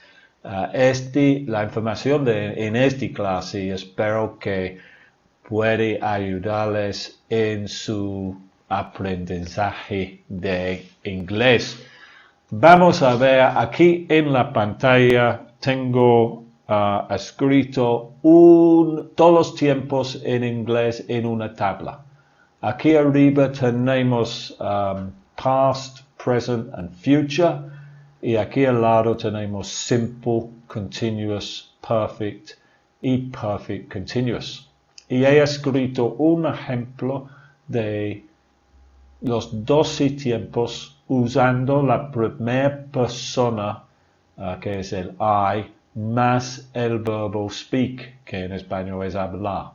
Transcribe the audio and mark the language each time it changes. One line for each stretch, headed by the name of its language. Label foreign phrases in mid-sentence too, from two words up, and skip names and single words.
Spanish: La información en esta clase espero que puede ayudarles en su aprendizaje de inglés. Vamos a ver aquí en la pantalla, tengo escrito todos los tiempos en inglés en una tabla.
English: Aquí arriba tenemos past, present and future.
Spanish: Y aquí al lado tenemos
English: simple, continuous, perfect
Spanish: y
English: perfect continuous.
Spanish: Y he escrito un ejemplo de los 12 tiempos usando la primera persona, que es el I, más el verbo speak, que en español es hablar.